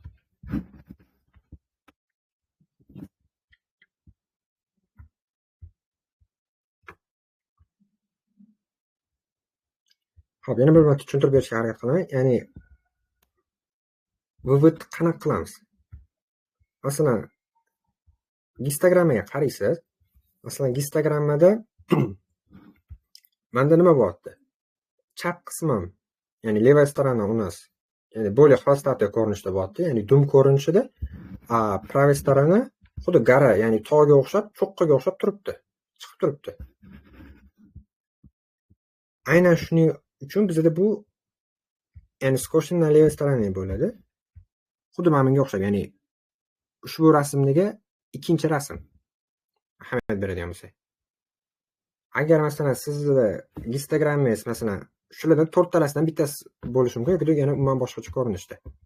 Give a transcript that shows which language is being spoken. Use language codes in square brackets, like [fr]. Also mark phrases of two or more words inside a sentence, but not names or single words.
[uz] Xo'p, yana bir marta tushuntirib berishga harakat qilaman. Ya'ni vывод qanaqa qilamiz? Masalan, gistogrammaga qaraysiz. Masalan, gistogrammada menda nima bo'lyapti? Chap qismim, ya'ni [ru] levая сторона у нас, [uz] ya'ni [ru] более хвостатый [uz] ko'rinishda bo'lyapti, ya'ni dum ko'rinishida, [ru] правая сторона [uz] xuddi gara, ya'ni tog'ga o'xshab, cho'qqiga o'xshab turibdi, chiqib turibdi. Aynan shuning uchun bizda bu, ya'ni [ru] скошенный на левой стороне [uz] bo'ladi. Xuddi mana bunga o'xshab, ya'ni ushbu rasmdagi ikkinchi rasm ahamiyat beradigan bo'lsak. Agar masalan sizda gistogrammangiz masalan shulardan to'rttalasidan bittasi bo'lishi mumkin, yoki yana umuman boshqacha ko'rinishda.